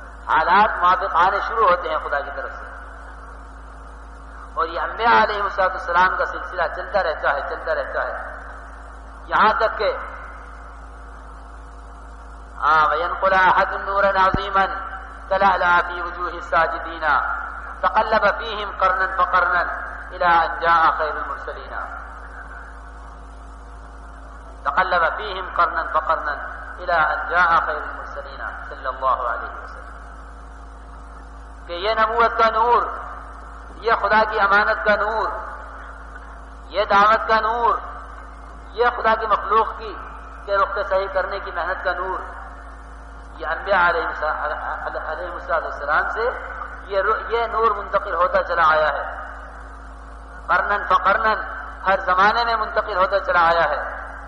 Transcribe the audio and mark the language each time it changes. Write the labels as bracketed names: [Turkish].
[Urdu] حالات موافق آنے شروع ہوتے ہیں خدا کی طرف سے. اور یہ انبیاء علیہ السلام کا سلسلہ چلتا رہتا ہے یہاں تک کہ [Arabic] وَيَنْقُلَ أَحَدٌ نُورًا عَظِيمًا تَلَأْلَأَ فِي وُجُوهِ السَّاجِدِينَ تَقَلَّبَ فِيهِمْ قَرْنًا فَقَرْنًا إلى أن جاء خير المرسلين تقلب فيهم قرنا فقرنا إلى أن جاء خير المرسلين صلی اللہ علیہ وسلم. [Urdu] کہ یہ نبوت کا نور، یہ خدا کی امانت کا نور، یہ دعوت کا نور، یہ خدا کی مخلوق کی کہ رخ صحیح کرنے کی محنت کا نور، یہ انبیاء علیہ السلام سے یہ نور منتقل ہوتا چلا آیا ہے، قرنن فقرنن، ہر زمانے میں منتقل ہوتا چلا آیا ہے.